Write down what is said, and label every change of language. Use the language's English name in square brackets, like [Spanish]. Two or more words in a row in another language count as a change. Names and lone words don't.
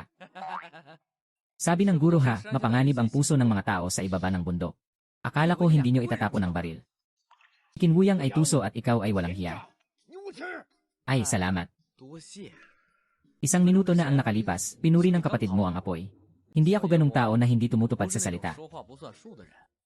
[Filipino] Sabi ng guro ha, mapanganib ang puso ng mga tao sa ibaba ng bundok. Akala ko hindi nyo itatapon ang baril. Kinwuyang ay tuso at ikaw ay walang hiya. [Chinese] 牛吃！ [Filipino] Ay, salamat. [Chinese] 多谢。 [Filipino] 1 minuto na ang nakalipas, pinuri ng kapatid mo ang apoy. Hindi ako ganung tao na hindi tumutupad [Chinese] 不 [Filipino] sa [Chinese] 是那种 [Filipino] salita. [Chinese] 说话不算数的人。